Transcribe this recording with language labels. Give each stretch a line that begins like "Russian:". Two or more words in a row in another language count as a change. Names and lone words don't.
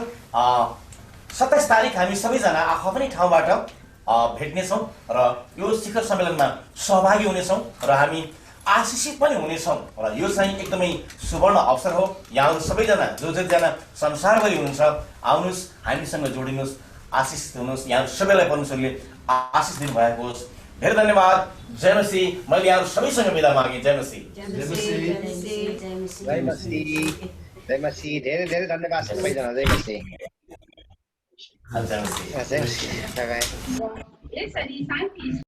Nepali: 27 तारिक हामी सबैजना आफ्नै ठाउँबाट भेट्नेछौँ र यो शिखर सम्मेलनमा सहभागी हुनेछौँ र हामी आशिषित पनि हुनेछौँ र यो चाहिँ एकदमै सुवर्ण अवसर हो। यहाँहरू सबैजना जतिजना संसारभरि हुनुहुन्छ आउनुहोस्, हामीसँग जोडिनुहोस्, आशिषित हुनुहोस्। यहाँहरू सबैलाई परमेश्वरले आशिष दिनुभएको होस्। धेरै धन्यवाद। जय मसीह। मैले यहाँहरू सबैसँग बिदा मागेँ। जय मसीह। जय मसीह। धेरै धेरै धन्यवाद सबैजना। जय मसीह। जय मसीह। जय मसीह।